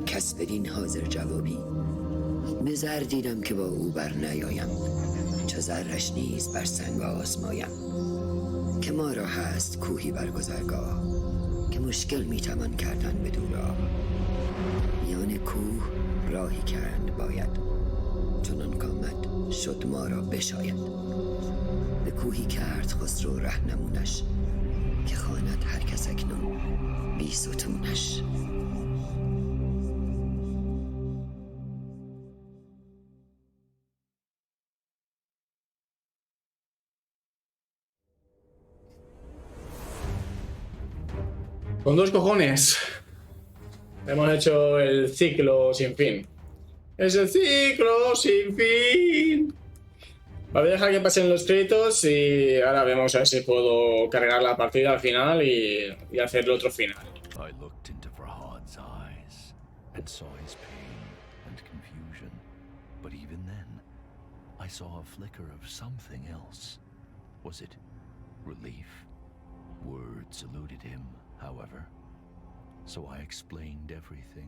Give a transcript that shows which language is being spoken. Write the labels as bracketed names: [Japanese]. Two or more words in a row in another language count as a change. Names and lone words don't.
[Persian] کس بدین حاضر جوابی به زر دیدم که با او بر نیایم چو زرش نیز بر سنگ آزمایم که ما را هست کوهی بر گذرگاه که مشکل میتوان کردن بدو راه میان کوه راهی کرد باید چنان کامد شد ما را بشاید به کوهی کرد خسرو رهنمونش که خواند هر کس اکنون بی ستونش [Spanish] Con dos cojones. Hemos hecho el ciclo sin fin. Es el ciclo sin fin. Vale, dejar que pasen los créditos y ahora vemos a ver si puedo cargar la partida al final y hacer el otro final. [English] I looked into Farhad's eyes and saw his pain and confusion. But even then, I saw a flicker of something else. Was it relief? Words eluded him, however. So I explained everything.